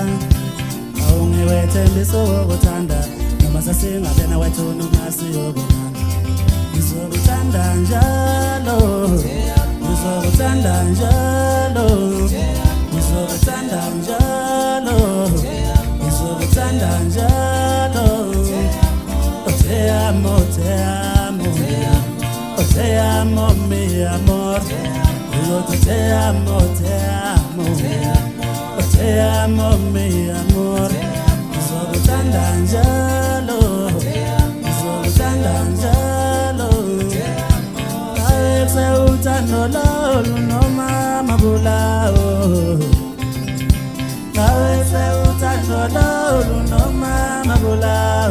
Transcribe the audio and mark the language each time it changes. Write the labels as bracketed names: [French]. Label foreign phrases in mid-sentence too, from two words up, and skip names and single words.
[Zulu] awungewethe mbisokuthanda noma sasingabena wethu ngasiyobonana ngizokuthanda njalo ngizokuthanda njalo ngizokuthanda njalo ngizokuthanda njalo [Spanish] te amo te amo te amo mi amor yo te amo te amo mi amor [Zulu] ngizokuthanda njalo ngizokuthanda njalo ayese uthando lolu noma mabulao ayese uthando lolu noma mabulao